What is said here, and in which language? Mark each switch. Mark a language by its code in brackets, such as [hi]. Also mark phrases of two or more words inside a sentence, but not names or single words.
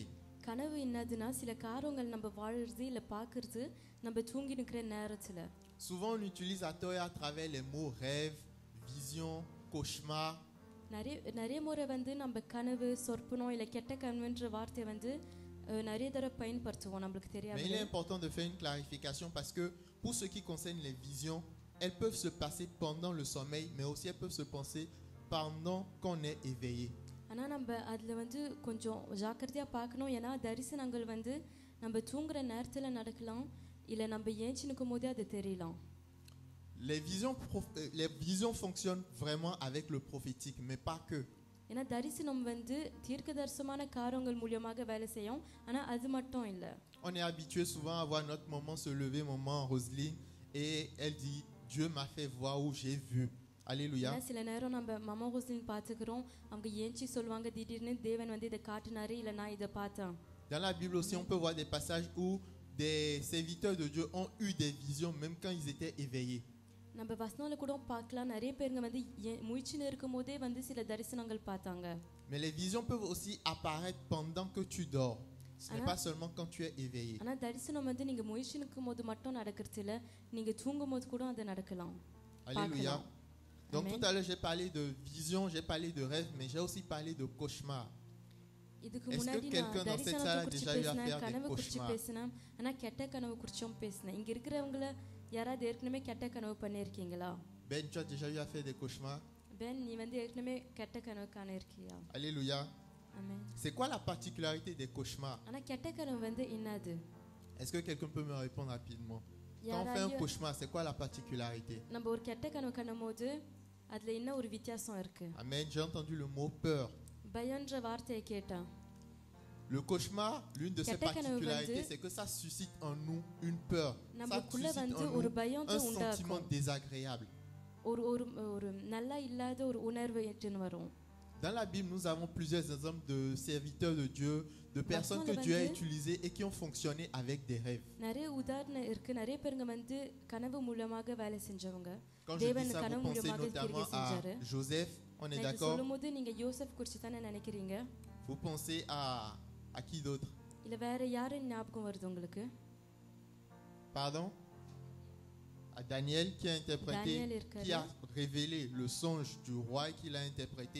[ta] கனவு என்னதுன்னா சில காரியங்கள் நம்ம வாழறது இல்ல பார்க்கிறது நம்ம தூங்கி நிக்கிற நேரத்துல. [fr] Souvent, on utilise à tort et à travers les mots rêve, vision, cauchemar. [ta] நிறைய முறை வந்து நம்ம கனவு சொற்பனம் இல்ல கெட்ட கனவுன்ற வார்த்தை வந்து நிறைய தடவை பயன்படுத்துவோம் நம்மளுக்கு [fr] Mais il est [ta] தெரியாம. [fr] important de faire une clarification parce que pour ce qui concerne les visions, elles peuvent se passer pendant le sommeil, mais aussi elles peuvent se passer pendant qu'on est éveillé. [ta] ஆனா நம்ம அதுல வந்து கொஞ்சம் ஜாக்கிரதையா பார்க்கணும். ஏன்னா தரிசனங்கள் வந்து நம்ம தூங்குற நேரத்துல நடக்கலாம் இல்ல நம்ம ஏஞ்சி நிற்கும் போதே அது தெரியலாம். [fr] Les visions fonctionnent vraiment avec le prophétique, mais pas que. [ta] ஏன்னா தரிசனம் வந்து தீர்க்கதரிசனமான காரியங்கள் மூலமாக வேலை செய்யும். ஆனா அது மட்டும் இல்ல. [fr] On est habitué souvent à voir notre maman se lever, maman Roselyne, et elle dit Dieu m'a fait voir où j'ai vu. Alléluia. [ta] ஏன்னா சில நேரம் நம்ம மாமா ஹுசைன் பார்த்துக்கிறோம். அவங்க ஏஞ்சி சொல்லுவாங்க திடீர்னு தேவன் வந்து இதை காட்டினாரு இல்ல நான் இதை பார்த்தேன். [fr] Dans la Bible aussi, on peut voir des passages où des serviteurs de Dieu ont eu des visions même quand ils étaient éveillés. [ta] நம்ம வசனங்களை கூட பார்க்கலாம் நிறைய பேருங்க வந்து முயற்சின்னு இருக்கும் போதே வந்து சில தரிசனங்கள் பார்த்தாங்க. [fr] Mais les visions peuvent aussi apparaître pendant que tu dors. Ce n'est pas seulement quand tu es éveillé. [ta] ஆனா தரிசனம் வந்து நீங்க முயற்சி நிற்கும் போது மட்டும் நடக்கிறது இல்ல, நீங்க தூங்கும் போது கூட அது நடக்கலாம். [fr] Alléluia. Donc Amen. tout à l'heure j'ai parlé de vision, j'ai parlé de rêve, mais j'ai aussi parlé de cauchemar. [ta] இதுக்கு [fr] Est-ce que [ta] முன்னாடி [fr] quelqu'un [ta] நான் [fr] dans cette [ta] தரிசனத்தை [fr] salle a [ta] குறித்து [fr] déjà eu à [ta] பேசினேன், [fr] faire des [ta] கனவு குறித்து [fr] cauchemars? [ta] பேசினேன், ஆனா கெட்ட கனவு குறிச்சும் பேசினேன். இங்க இருக்கிறவங்கள யாராவது ஏற்கனவே கெட்ட கனவு பண்ணியிருக்கீங்களா? [fr] Ben, tu as déjà eu à faire des cauchemars? [ta] பென், நீ வந்து ஏற்கனவே கெட்ட கனவு காணிருக்கியா? [fr] Alléluia. [ta] ஆமென். [fr] C'est quoi la particularité des cauchemars? [ta] ஆனா கெட்ட கனவு வந்து என்னது? [fr] Est-ce que quelqu'un peut me répondre rapidement? Quand on fait un [ta] யாராவது [fr] cauchemar, c'est quoi la particularité? [ta] நம்ம ஒரு கெட்ட கனவு காணும்போது அதுல என்ன ஒரு வித்தியாசம் இருக்கு? [fr] Amen. J'ai entendu le mot peur. [ta] பயன்ற வார்த்தையை கேட்டேன். [fr] Le cauchemar, l'une de ses [ta] கெட்ட கனவு [fr] particularités, [ta] vandu- [fr] c'est que ça suscite en nous une peur. Ça [ta] நமக்குள்ள [fr] suscite [ta] வந்து [fr] en [ta] ஒரு [fr] nous [ta] பயத்தை [fr] un sentiment [ta] உண்டாக்கும். [fr] désagréable. [ta] ஒரு ஒரு ஒரு நல்லா இல்லாத ஒரு உணர்வு ஏற்றுன்னு வரும். [fr] Dans la Bible, nous avons plusieurs exemples de serviteurs de Dieu, de personnes que Dieu a utilisées et qui ont fonctionné avec des rêves. [ta] நிறைய உதாரணம் இருக்கு. நிறைய பேருங்க வந்து கனவு மூலமாக வேலை செஞ்சவங்க. [fr] Quand je dis [ta] தேவன் [fr] ça, vous [ta] கனவு [fr] pensez [ta] மூலமாக [fr] notamment [ta] கிரியை [fr] à [ta] செஞ்சாரு. [fr] Joseph, on est [ta] நான் இது [fr] d'accord? [ta] சொல்லும்போது நீங்க யோசேப் குறித்து தானே நினைக்கிறீங்க? [fr] Vous pensez à qui d'autre? [ta] இல்ல வேற யாரு ஞாபகம் வருது உங்களுக்கு? [fr] Pardon? À Daniel qui a interprété, Daniel qui [ta] இருக்காரு. [fr] a révélé le songe du roi et qui l'a interprété.